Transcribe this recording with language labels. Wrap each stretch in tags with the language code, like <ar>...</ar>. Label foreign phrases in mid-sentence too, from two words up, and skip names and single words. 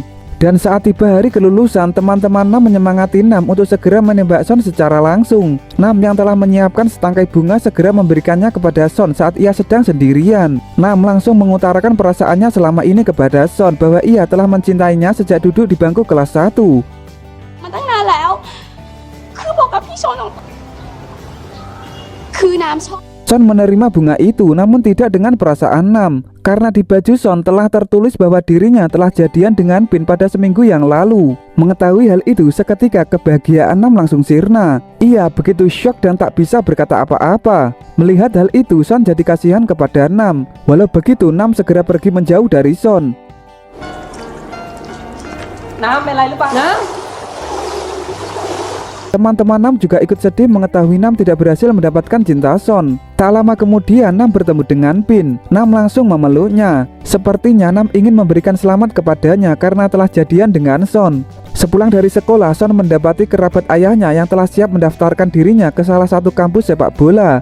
<id>Dan saat tiba hari kelulusan, teman-teman Nam menyemangati Nam untuk segera menembak Son secara langsung. Nam yang telah menyiapkan setangkai bunga segera memberikannya kepada Son saat ia sedang sendirian. Nam langsung mengutarakan perasaannya selama ini kepada Son bahwa ia telah mencintainya sejak duduk di bangku kelas 1.</id> <th>มาตั้งนานแล้ว คือบอกกับพี่ชนคือน้ำชอบ</th> <id>Son menerima bunga itu namun tidak dengan perasaan Nam, karena di baju Son telah tertulis bahwa dirinya telah jadian dengan Bin pada seminggu yang lalu. Mengetahui hal itu, seketika kebahagiaan Nam langsung sirna. Ia begitu syok dan tak bisa berkata apa-apa. Melihat hal itu, Son jadi kasihan kepada Nam. Walau begitu, Nam segera pergi menjauh dari Son.</id> <th>น้ำเป็นไรหรือเปล่าน้</th> <id>Teman-teman Nam juga ikut sedih mengetahui Nam tidak berhasil mendapatkan cinta Son. Tak lama kemudian Nam bertemu dengan Bin. Nam langsung memeluknya. Sepertinya Nam ingin memberikan selamat kepadanya karena telah jadian dengan Son. Sepulang dari sekolah, Son mendapati kerabat ayahnya yang telah siap mendaftarkan dirinya ke salah satu kampus sepak bola.</id>